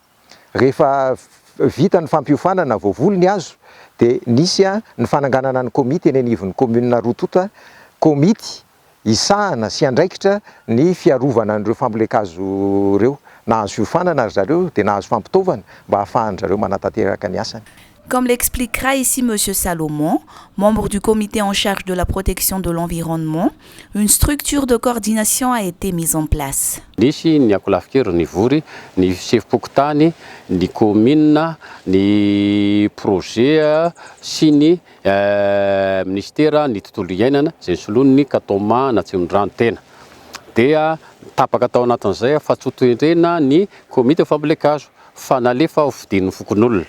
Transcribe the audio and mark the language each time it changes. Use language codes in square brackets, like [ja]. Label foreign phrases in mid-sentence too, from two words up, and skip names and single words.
[mg] Rehefa vita ny fampiofanana voavoly ny hazo dia nisy ny fananganana ny komity eny anivon'ny commune Rotota, komity isahana sy andraikitra ny fiarovana an'ireo fambolem-kazo ireo. Nahazo fiofanana ry zareo dia nahazo fampitaovana mba hahafahan'ny zareo manatanteraka ny asany. [fr] Comme l'expliquera ici M. Salomon, membre du comité en charge de la protection de l'environnement, une structure de coordination a été mise en place. [mg] Nisy ny akolafikero ny vory, ny chef-pokotany, ny commune, ny projet sy ny ministera ny tontolo iainana izay solon'ny katoma na tsimondranotena. Dia tapaka tao anatin'izay fa tsotoerena ny komite fambolem-kazo fa nalefa ho fidin'ny fokon'olona.